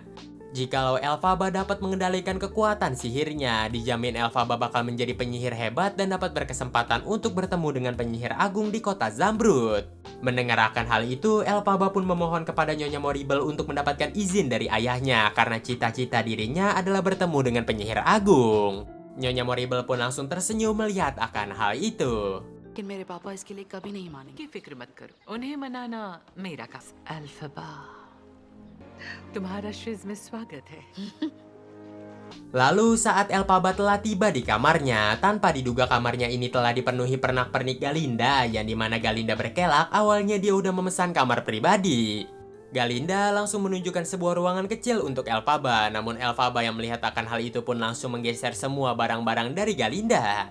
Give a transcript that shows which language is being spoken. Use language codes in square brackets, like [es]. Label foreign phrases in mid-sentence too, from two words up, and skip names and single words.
[id] Jikalau Elphaba dapat mengendalikan kekuatan sihirnya, dijamin Elphaba bakal menjadi penyihir hebat dan dapat berkesempatan untuk bertemu dengan penyihir agung di kota Zamrud. Mendengar akan hal itu, Elphaba pun memohon kepada Nyonya Moribel untuk mendapatkan izin dari ayahnya karena cita-cita dirinya adalah bertemu dengan penyihir agung. Nyonya Moribel pun langsung tersenyum melihat akan hal itu. [hi] लेकिन मेरे पापा इसके लिए कभी नहीं मानेंगे। फिक्र मत करो, उन्हें मनाना मेरा काम। अल्फबा, तुम्हारा शिज में स्वागत है। [id] Lalu saat Elphaba telah tiba di kamarnya, tanpa diduga kamarnya ini telah dipenuhi pernak-pernik Galinda, yang dimana Galinda berkelak awalnya dia udah memesan kamar pribadi. Galinda langsung menunjukkan sebuah ruangan kecil untuk Elphaba, namun Elphaba yang melihat akan hal itu pun langsung menggeser semua barang-barang dari Galinda.